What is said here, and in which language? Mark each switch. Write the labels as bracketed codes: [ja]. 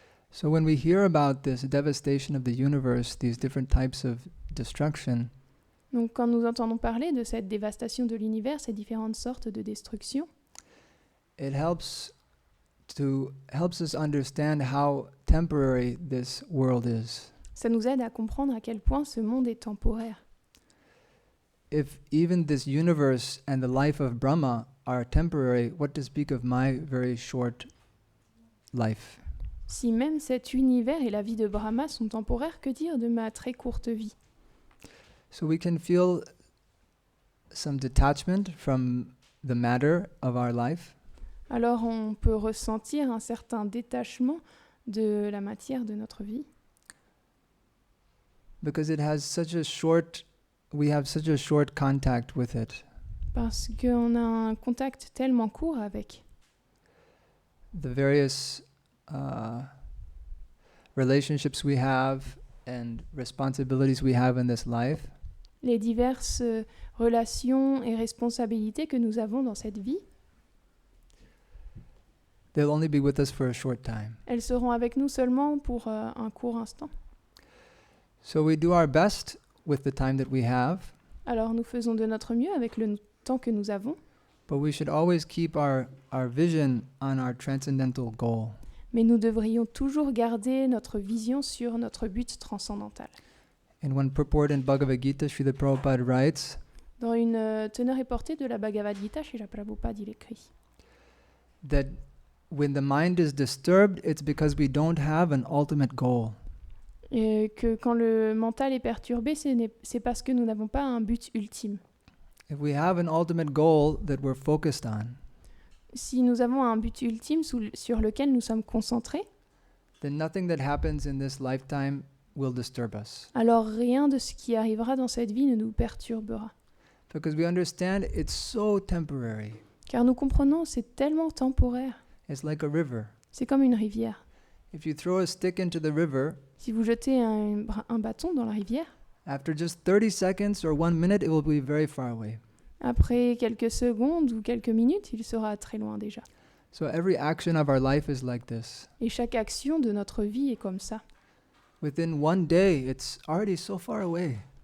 [en] So when we hear about this devastation of the universe, these different types of destruction, [fr] Donc quand nous entendons parler de cette dévastation de l'univers, ces différentes sortes de destruction, [en] it helps helps us understand how temporary this world is. [fr] Ça nous aide à comprendre à quel point ce monde est temporaire. [en] If even this universe and the life of Brahma are temporary, what to speak of my very short life? [fr] Si même cet univers et la vie de Brahma sont temporaires, que dire de ma très courte vie? [en] So we can feel some detachment from the matter of our life, [fr] Alors on peut ressentir un certain détachement de la matière de notre vie, [en] because it has such a short, we have such a short contact with it. [fr] parce qu'on a un contact tellement court avec [en] The various relationships we have and responsibilities we have in this life, [fr] les diverses relations et responsabilités que nous avons dans cette vie. [en] they'll only be with us for a short time. [fr] Elles seront avec nous seulement pour un court instant. [en] So we do our best with the time that we have, [fr] Alors nous faisons de notre mieux avec le temps que nous avons, [en] but we should always keep our vision on our transcendental goal. [fr] mais nous devrions toujours garder notre vision sur notre but transcendantal. [en] In one purport in Bhagavad Gita, Srila Prabhupada writes [fr] Dans une teneur et portée de la Bhagavad Gita, Srila Prabhupada, il écrit [en] that when the mind is disturbed, it's because we don't have an ultimate goal. [fr] que quand le mental est perturbé, c'est parce que nous n'avons pas un but ultime. [en] If we have an ultimate goal that we're focused on, [fr] Si nous avons un but ultime sur lequel nous sommes concentrés, [en] then nothing that happens in this lifetime will disturb us. [fr] alors rien de ce qui arrivera dans cette vie ne nous perturbera. [en] Because we understand it's so temporary. [fr] Car nous comprenons, c'est tellement temporaire. [en] It's like a river. [fr] C'est comme une rivière. [en] If you throw a stick into the river, [fr] Si vous jetez un bâton dans la rivière, [en] after just 30 seconds or 1 minute, it will be very far away. [fr] après quelques secondes ou quelques minutes, il sera très loin déjà. [en] So every action of our life is like this. [fr] Et chaque action de notre vie est comme ça. [en] Within one day, it's already so far away.